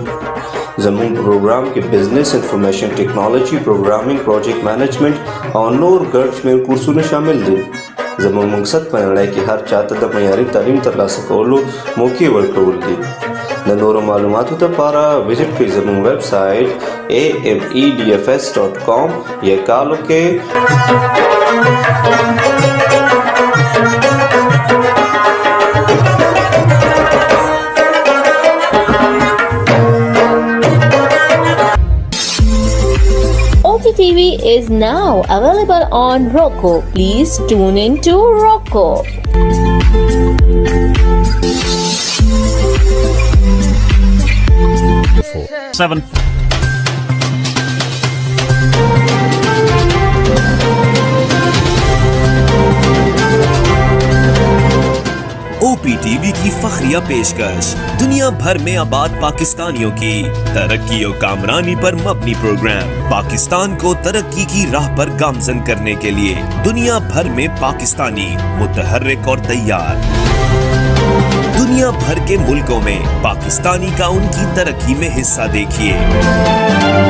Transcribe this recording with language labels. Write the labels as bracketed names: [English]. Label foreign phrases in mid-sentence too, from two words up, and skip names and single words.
[Pashto] زموږ پروګرام کې بزنس، انفارمیشن ټیکنالوژي، پروګرامینګ، پروجیکټ مینجمنټ او نور ګڼ شمېر کورسونه شامل دي. زموږ مقصد په نړۍ کې هر چاته د معیاري تعلیم ترلاسه کولو موقع ورکول دي. د نورو معلوماتو لپاره وزټ کړئ زموږ ویب سایټ amedfs.com یا کال وکړئ [English] OPTV is now available on Roku. Please tune in to Roku. 7. [Urdu] OPTV کی فخریہ پیشکش دنیا بھر میں آباد پاکستانیوں کی ترقی اور کامرانی پر مبنی پروگرام پاکستان کو ترقی کی راہ پر گامزن کرنے کے لیے دنیا بھر میں پاکستانی متحرک اور تیار. دنیا بھر کے ملکوں میں پاکستانی کا ان کی ترقی میں حصہ دیکھیے.